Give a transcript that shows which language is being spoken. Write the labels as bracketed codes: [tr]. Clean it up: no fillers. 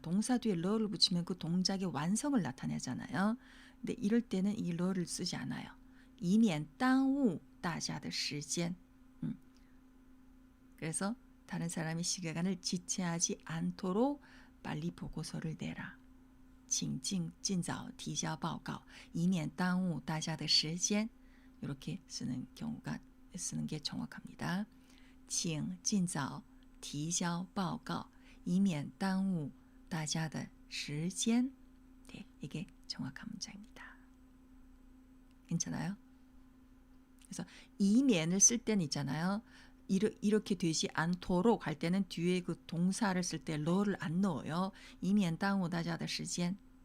[ko] 동사 뒤에 러를 붙이면 그 동작의 완성을 나타내잖아요. 근데 이럴 때는 이 러를 쓰지 않아요. [zh] 以免耽误大家的时间. [ko] 그래서 다른 사람의 시간을 지체하지 않도록 빨리 보고서를 내라. [zh] 请尽早提交报告以免耽误大家的时间. [ko] 이렇게 쓰는 게 정확합니다. [zh] 请尽早提交报告以免耽误大家的时间. [ko] 네, 이게 정확한 문장입니다. 괜찮아요? 그래서 以免을 쓸 때는 있잖아요. 이렇게 되지 않도록 할 때는 뒤에 그 동사를 쓸 때 러를 안 넣어요. [zh] 以免耽误大家的时间.